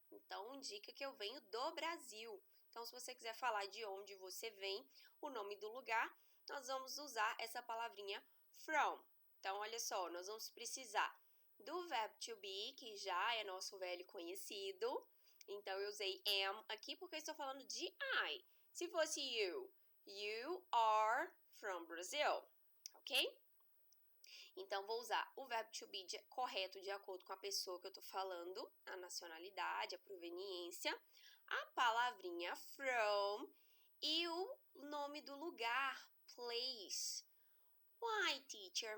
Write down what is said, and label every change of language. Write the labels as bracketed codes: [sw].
[pt] Então, indica que eu venho do Brasil. Então, se você quiser falar de onde você vem, o nome do lugar, nós vamos usar essa palavrinha from. Então, olha só, nós vamos precisar do verbo to be, que já é nosso velho conhecido. Então, eu usei am aqui porque eu estou falando de I. Se fosse [en] you are from Brazil, ok? [pt] Então, vou usar o verbo to be correto de acordo com a pessoa que eu estou falando, a nacionalidade, a proveniência, a palavrinha from e o nome do lugar, place. [en] Why, teacher?